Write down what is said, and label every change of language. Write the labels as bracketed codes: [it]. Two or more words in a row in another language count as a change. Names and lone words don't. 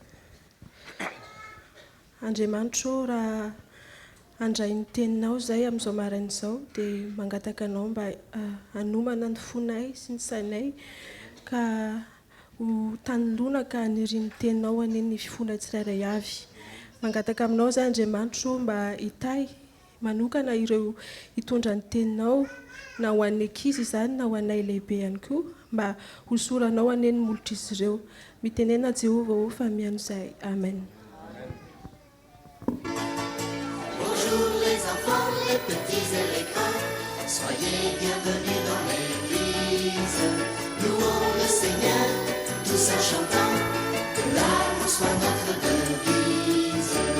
[mg] Andriamanitra raha handray ny teninao zay amin'izao maraina izao dia mangataka anao mba hanomana ny fonay sy ny sainay ka ho tanolona ka haniriany teninao aneny fifona tsirairay avy. Mangataka aminao zay Andriamanitra mba hitay manokana ireo hitondra ny teninao na ho an'ny ankizy izany na ho anay lehibe ihany koa mba hosoranao aneny molotra izy ireo. Mitenena Jehova ho fa mihaino izay. Amen. [fr] Bonjour les enfants, les petits et les grands, soyez bienvenus dans l'église. Louons le Seigneur, tous en chantant, que l'amour soit notre devise.